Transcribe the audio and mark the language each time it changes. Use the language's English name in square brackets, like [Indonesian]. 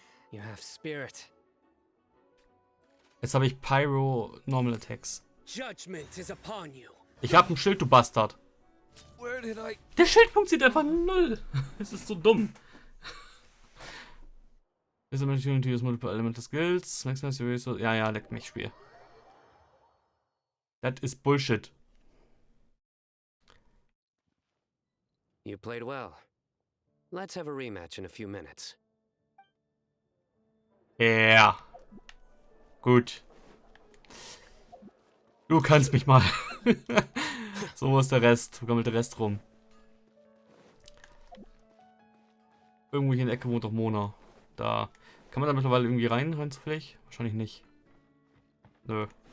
[English] You have spirit. [German] Jetzt habe ich Pyro Normal Attacks. [English] Judgment is upon you. [German] Ich habe ein Schild, du Bastard. [English] Where did I... [German] Der Schild funktioniert einfach null. Es ist so dumm. [English] Is a opportunity to use multiple elemental skills. Maximum series. [German] Ja, leckt mich, Spiel. Das ist Bullshit. [English] You played well. Let's have a rematch in a few minutes. [German] Ja. Gut. Du kannst mich mal. So, wo ist der Rest? Wo gammelt der Rest rum? Irgendwo hier in der Ecke wohnt doch Mona. Da. Kann man da mittlerweile irgendwie rein zufällig? Wahrscheinlich nicht. Nö.